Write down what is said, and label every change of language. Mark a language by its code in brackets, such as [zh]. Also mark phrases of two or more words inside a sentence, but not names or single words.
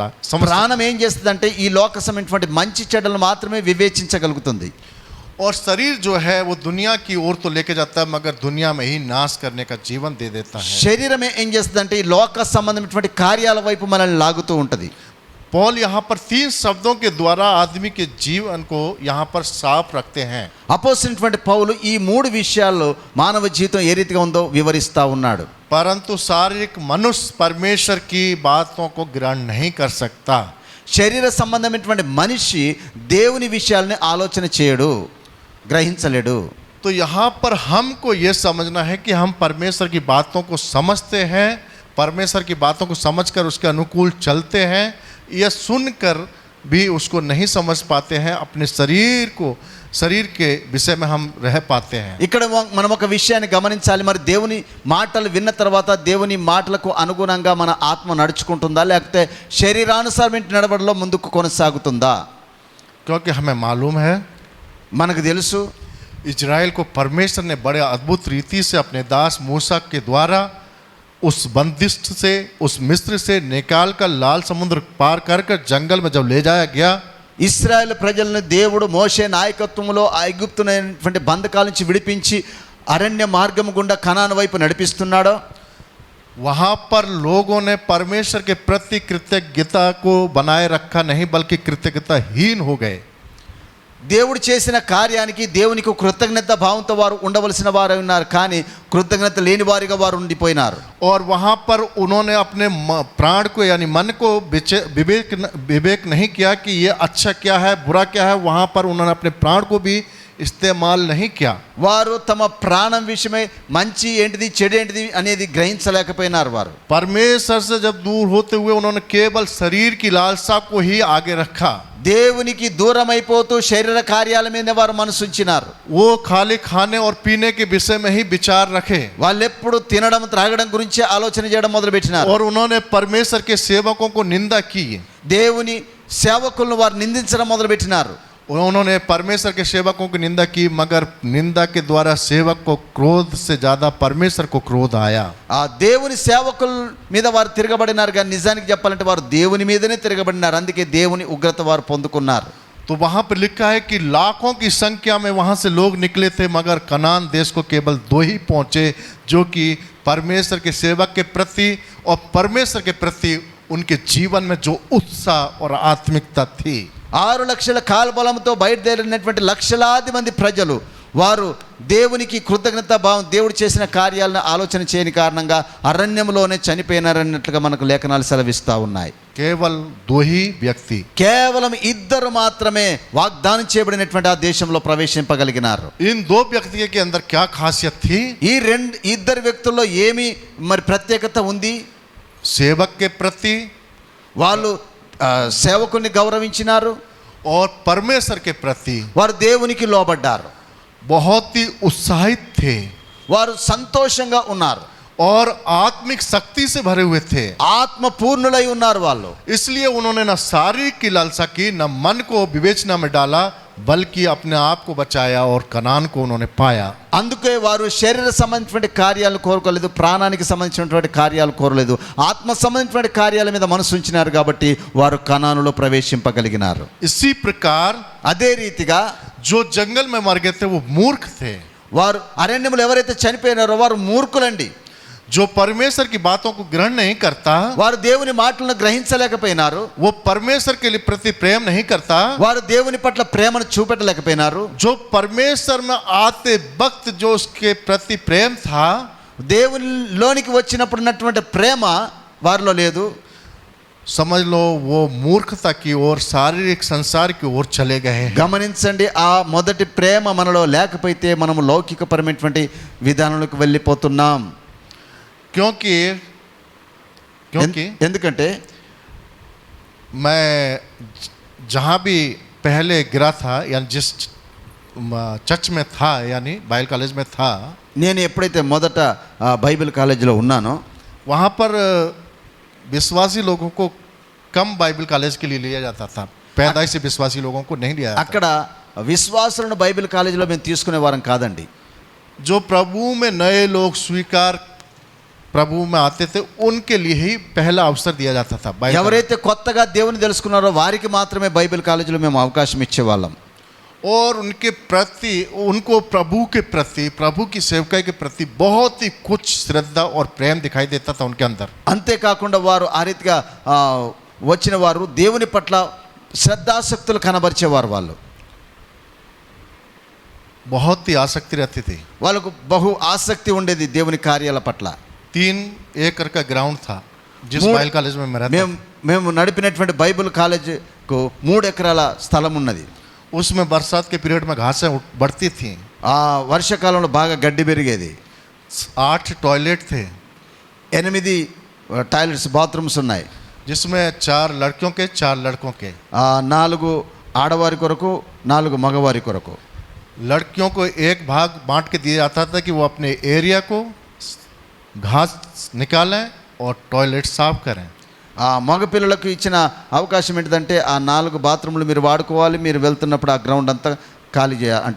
[te] ప్రాణం ఏం చేస్తుందంటే ఈ లోక సంబంధించినటువంటి మంచి చెడ్డలు మాత్రమే వివేచించగలుగుతుంది. [hi] और शरीर जो है वो दुनिया की ओर तो लेके जाता है मगर दुनिया में ही नाश करने का जीवन दे देता है। [te] శరీరం ఏం చేస్తుందంటే ఈ లోక సంబంధమైనటువంటి కార్యాల వైపు మనల్ని లాగుతూ ఉంటుంది. [hi] पौल यहाँ पर 3 शब्दों के द्वारा आदमी के जीवन को यहाँ पर साफ रखते हैं। [te] అపోస్తలుడైనటువంటి పౌలు ఈ 3 విషయాల్లో మానవ జీవితం ఏ రీతిగా ఉందో వివరిస్తా ఉన్నాడు. [hi] परंतु शारीरिक मनुष्य परमेश्वर की बातों को ग्रहण नहीं कर सकता। [te] శరీర సంబంధమైనటువంటి మనిషి దేవుని విషయాల్ని ఆలోచన చేయడు, గ్రహించలేడు. [hi] तो यहाँ पर हमको ये समझना है कि हम परमेश्वर की बातों को समझते हैं, परमेश्वर की बातों को समझकर उसके अनुकूल चलते हैं, यह सुनकर भी उसको नहीं समझ पाते हैं, अपने शरीर के विषय में हम रह पाते हैं। [te] ఇక్కడ మనం ఒక విషయాన్ని గమనించాలి. మరి దేవుని మాటలు విన్న తర్వాత దేవుని మాటలకు అనుగుణంగా మన ఆత్మ నడుచుకుంటుందా లేకపోతే శరీరానుసారమైన నడవడిలో ముందుకు కొనసాగుతుందా? [hi] क्योंकि हमें मालूम है [te] మనకు తెలుసు [hi] इजराइल को परमेश्वर ने बड़े अद्भुत रीति से अपने दास मूसा के द्वारा उस बंदिश से, उस मिस्र से निकाल कर लाल समुद्र पार कर जंगल में जब ले जाया गया, [te] ఇశ్రాయేలు ప్రజలను దేవుడు మోషే నాయకత్వంలో ఐగుప్తునైనటువంటి బంధకాల నుంచి విడిపించి అరణ్య మార్గం గుండా కనాను వైపు నడిపిస్తున్నాడో [hi] वहाँ पर लोगों ने परमेश्वर के प्रति कृतज्ञता को बनाए रखा नहीं बल्कि कृतज्ञताहीन हो गए। [te] దేవుడు చేసిన కార్యానికి దేవునికి కృతజ్ఞత భావంతో వారు ఉండవలసిన వారు ఉన్నారు, కానీ కృతజ్ఞత లేని వారిగా వారు ఉండిపోయినారు. [hi] और वहाँ पर उन्होंने अपने प्राण को यानी मन को विवेक नहीं किया कि ये अच्छा क्या है बुरा क्या है, वहाँ पर उन्होंने अपने प्राण को भी इस्तेमाल नहीं किया। [te] వారు తమ ప్రాణం విషయమై మంచి ఏంటిది చెడు ఏంటిది అనేది గ్రహించలేకపోయినారు. వారు [hi] परमेश्वर से जब दूर होते हुए उन्होंने केवल शरीर की लालसा को ही आगे रखा। [te] దేవునికి దూరం అయిపోతూ శరీర కార్యాల మీద వారు మనసు ఉంచినారు. [hi] वो खाली खाने और पीने के विषय में ही विचार रखे [te] వాళ్ళు ఎప్పుడు తినడం త్రాగడం గురించి ఆలోచన చేయడం మొదలు పెట్టినారు. [hi] और उन्होंने परमेश्वर के सेवकों को निंदा की। [te] దేవుని సేవకులను వారు నిందించడం మొదలు పెట్టినారు. [hi] उन्होंने परमेश्वर के सेवकों की निंदा की मगर निंदा के द्वारा सेवक को क्रोध से ज्यादा परमेश्वर को क्रोध आया। [te] ఆ దేవుని సేవకుల మీద వారు తిరగబడినారు, కానీ నిజానికి చెప్పాలంటే వారు దేవుని మీదనే తిరగబడినారు. అందుకే దేవుని ఉగ్రత వారు పొందుకున్నారు. [hi] तो वहां पर लिखा है कि लाखों की संख्या में वहां से लोग निकले थे मगर कनान देश को केवल 2 ही पहुंचे जो कि परमेश्वर के सेवक के प्रति और परमेश्वर के प्रति उनके जीवन में जो उत्साह और आत्मिकता थी। [te] 6 లక్షల కాల్బలంతో బయలుదేరినటువంటి లక్షలాది మంది ప్రజలు వారు దేవునికి కృతజ్ఞత భావం దేవుడు చేసిన కార్యాలను ఆలోచన చేయని కారణంగా అరణ్యంలోనే చనిపోయినారన్నట్లుగా మనకు లేఖనాలు సెలవిస్తూ ఉన్నాయి. [hi] केवल 2 ही व्यक्ति, [te] కేవలం 2 మాత్రమే వాగ్దానం చేయబడినటువంటి ఆ దేశంలో ప్రవేశింపగలిగినారు. [hi] इन 2 व्यक्तियों के अंदर क्या खासियत थी? [te] ఈ 2 వ్యక్తుల్లో ఏమి మరి ప్రత్యేకత ఉంది? [hi] सेवक के प्रति [te] వాళ్ళు సేవకుని గౌరవించినారు, [hi] और परमेश्वर के प्रति [te] వారు దేవునికి లోబడ్డారు, [hi] बहुत ही उत्साहित थे [te] వారు సంతోషంగా ఉన్నారు, [hi] और आत्मिक शक्ति से भरे हुए थे। [te] ఆత్మ పూర్ణులై ఉన్నారు వాళ్ళు. [hi] इसलिए उन्होंने न शारीरिक की लालसा की न मन को विवेचना में डाला बल्कि अपने आप को बचाया और कनान को उन्होंने पाया। [te] అందుకే వారు శరీర సంబంధించినటువంటి కార్యాలు కోరుకోలేదు, ప్రాణానికి సంబంధించినటువంటి కార్యాలు కోరలేదు, ఆత్మ సంబంధించినటువంటి కార్యాల మీద మనసు ఉంచినారు కాబట్టి వారు కనానులో ప్రవేశింపగలిగినారు. [hi] इसी प्रकार [te] అదే రీతిగా [hi] जो जंगल में मर गए थे वो मूर्ख थे। [te] వారు అరణ్యములో ఎవరైతే చనిపోయినారో వారు మూర్ఖులండి. [hi] जो परमेश्वर की बातों को ग्रहण नहीं करता, [te] వారు దేవుని మాటలను గ్రహించలేకపోయినారు, [hi] वो परमेश्वर के लिए प्रति प्रेम नहीं करता, [te] వారు దేవుని పట్ల ప్రేమను చూపెట్టలేకపోయినారు. [hi] जो परमेश्वर में आते वक्त जो उसके प्रति प्रेम था [te] దేవునిలోనికి వచ్చినప్పుడు ఉన్నటువంటి ప్రేమ వారిలో లేదు. [hi] समझ लो वो मूर्खता की ओर शारीरिक संसार की ओर चले गए। [te] గమనించండి, ఆ మొదటి ప్రేమ మనలో లేకపోతే మనము లౌకికపరమైనటువంటి విధానంలోకి వెళ్ళిపోతున్నాం. [hi] क्योंकि [te] ఎందుకంటే [hi] मैं जहाँ भी पहले गिरा था या जिस चर्च में था यानी [en] Bible college [hi] में था, [te] నేను ఎప్పుడైతే మొదట [en] Bible college [te] ఉన్నానో [hi] वहाँ पर विश्वासी लोगों को कम [en] Bible college [hi] के लिए लिया जाता था, पैदाइशी विश्वासी लोगों को नहीं लिया जाता। [te] అక్కడ విశ్వాసులను [en] Bible college [te] మేము తీసుకునే వారం కాదండి. [hi] जो प्रभु में नए लोग स्वीकार प्रभु में आते थे उनके लिए ही पहला अवसर दिया जाता था। [te] ఎవరైతే కొత్తగా దేవుని తెలుసుకున్నారో వారికి మాత్రమే [en] Bible college [te] మేము అవకాశం ఇచ్చేవాళ్ళం. [hi] और उनके प्रति उनको प्रभु के प्रति प्रभु की सेवकाई के प्रति बहुत ही कुछ श्रद्धा और प्रेम दिखाई देता था उनके अंदर। [te] అంతేకాకుండా వారు ఆ రీతిగా వచ్చిన వారు దేవుని పట్ల శ్రద్ధాసక్తులు కనబరిచేవారు. వాళ్ళు [hi] बहुत ही आसक्ति रहती थी, [te] వాళ్ళకు బహు ఆసక్తి ఉండేది దేవుని కార్యాల పట్ల. [hi] 3 एकड़ का ग्राउंड था जिस [en] Bible college [hi] में मैं रहता [te] మేము మేము నడిపినటువంటి [en] Bible college [te] 3 ఎకరాల స్థలం ఉన్నది. [hi] उसमें बरसात के पीरियड में घासें बढ़ती थी, [te] ఆ వర్షాకాలంలో బాగా గడ్డి పెరిగేది. [hi] 8 टॉयलेट थे [te] 8 [en] toilets bathrooms [te] ఉన్నాయి. [hi] जिसमें 4 लड़कियों के 4 लड़कों के। [te] 4 ఆడవారి కొరకు 4 మగవారి కొరకు. [hi] लड़कियों को एक भाग बांट के दिया जाता था कि वो अपने एरिया को घास निकालें और टॉयलेट साफ करें। [te] ఆ మగ పిల్లలకు ఇచ్చిన అవకాశం ఏంటంటే ఆ 4 బాత్రూమ్లు మీరు వాడుకోవాలి, మీరు వెళ్తున్నప్పుడు ఆ గ్రౌండ్ అంతా ఖాళీ చేయాలి, అంటే